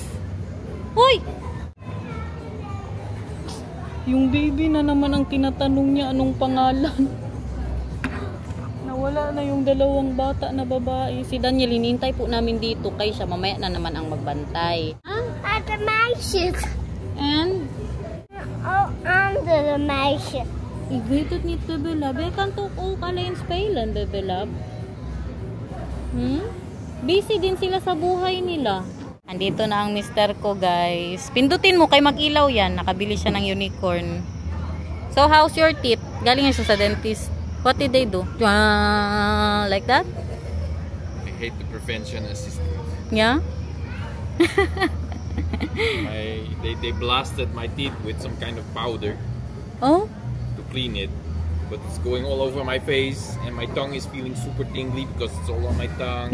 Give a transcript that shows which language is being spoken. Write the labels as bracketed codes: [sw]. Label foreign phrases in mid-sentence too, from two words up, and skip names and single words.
[tl] Hoy! Yung baby na naman ang tinatanong niya anong pangalan. Nawala na yung dalawang bata na babae. Si Daniel, hinintay po namin dito. Kaya siya, mamaya na naman ang magbantay. [en] At the meisjes. And? [nl] Oh, andere meisje. Ik weet het niet, bebelab. Je kan toch ook alleen spelen, bebelab? [tl] Busy din sila sa buhay nila. Andito na ang mister ko, guys. Pindutin mo, kay mag-ilaw yan. Nakabili siya ng unicorn. So, [en] how's your teeth? [tl] Galing siya sa dentist. [en] What did they do? Like that? I hate the prevention assistant. Yeah? They blasted my teeth with some kind of powder Oh? to clean it. But it's going all over my face and my tongue is feeling super tingly because it's all on my tongue.